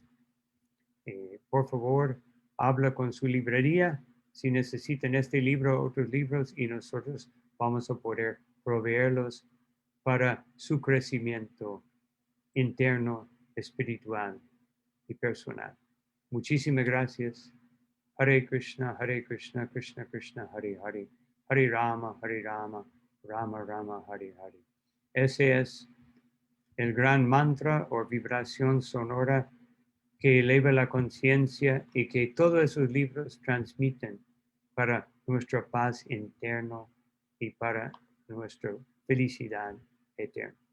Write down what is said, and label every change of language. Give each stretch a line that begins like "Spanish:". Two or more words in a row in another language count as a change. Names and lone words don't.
Spanish: Por favor, habla con su librería si necesitan este libro o otros libros y nosotros vamos a poder proveerlos para su crecimiento interno, espiritual y personal. Muchísimas gracias.
Sanskrit: Hare Krishna, Krishna Krishna, Hare Hare, Hare Rama, Rama Rama, Hare Hare.
Spanish: Ese es el gran mantra o vibración sonora que eleva la conciencia y que todos esos libros transmiten para nuestra paz interno y para nuestra felicidad eterna.